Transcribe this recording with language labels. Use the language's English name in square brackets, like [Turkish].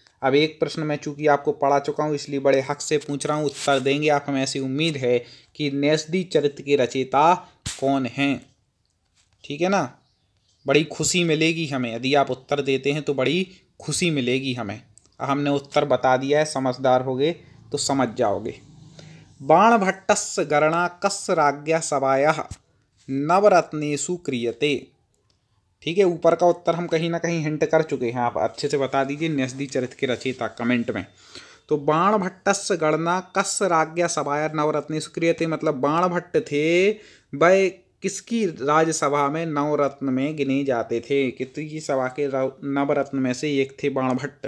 [Hindi] अब एक प्रश्न मैं चूंकि आपको पढ़ा चुका हूँ इसलिए बड़े हक से पूछ रहा हूँ, उत्तर देंगे आप, हमें ऐसी उम्मीद है कि न्यसधि चरित्र के रचयिता कौन हैं। ठीक है ना, बड़ी खुशी मिलेगी हमें यदि आप उत्तर देते हैं, तो बड़ी खुशी मिलेगी हमें। हमने उत्तर बता दिया है, समझदार हो गए, तो समझ जाओगे। [Sanskrit] बाणभट्टस्य गणना कस्य राज्ञा सभायाः नवरत्नेषु क्रियते। [Hindi] ठीक है, ऊपर का उत्तर हम कहीं ना कहीं हिंट कर चुके हैं, आप अच्छे से बता दीजिए न्यसती चरित्र के रचयिता कमेंट में। तो [Sanskrit] बाणभट्टस्य गणना कस्य राज्ञा सभायाः नवरत्नेषु क्रियते, [Hindi] मतलब बाणभट्ट थे वह किसकी राज्यसभा में नवरत्न में गिने जाते थे, किसकी सभा के नवरत्न में से एक थे बाणभट्ट।